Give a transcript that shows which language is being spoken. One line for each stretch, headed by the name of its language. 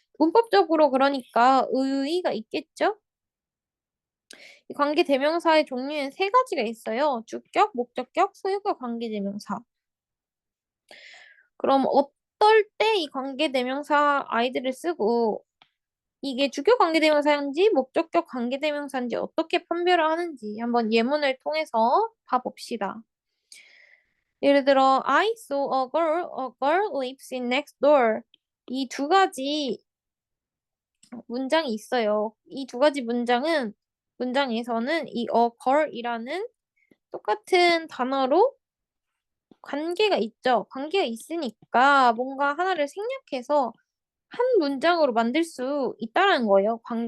Korean: 문법적으로 그러니까 의의가 있겠죠? 이 관계대명사의 종류는 세 가지가 있어요. 주격, 목적격, 소유격 관계대명사. 그럼 어떨 때 이 관계대명사 I들을 쓰고 이게 주격 관계대명사인지 목적격 관계대명사인지 어떻게 판별을 하는지 한번 예문을 통해서 봐봅시다. 예를 들어
English: I saw a girl lives in next door.
Korean: 이 두 가지 문장이 있어요. 이 두 가지 문장에서는 이 a girl이라는 똑같은 단어로 관계가 있죠. 관계가 있으니까 뭔가 하나를 생략해서 한 문장으로 만들 수 있다는 거예요.